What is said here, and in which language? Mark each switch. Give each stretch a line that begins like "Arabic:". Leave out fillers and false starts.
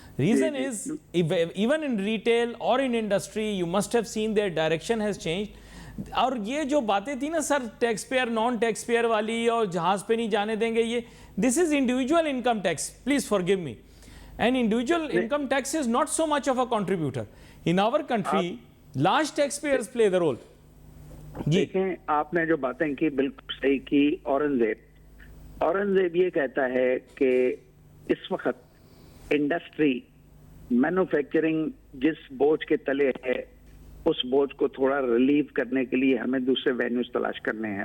English: Reason is, even in retail or in industry, you must have seen their direction has changed.
Urdu: اور یہ جو باتیں تھی نا سر tax pair non tax pair والی اور جہاز پہ نہیں جانے دیں گے, یہ
English: This is individual income tax, please forgive me. And individual income tax is not so much of a contributor in our country. Large tax payers play the role.
Urdu: دیکھیں آپ نے جو باتیں کی بالکل صحیح کی. اورنگزیب یہ کہتا ہے کہ اس وقت انڈسٹری مینوفیکچرنگ جس بوجھ کے تلے ہے اس بوجھ کو تھوڑا ریلیو کرنے کے لیے ہمیں دوسرے وینیوز تلاش کرنے ہیں.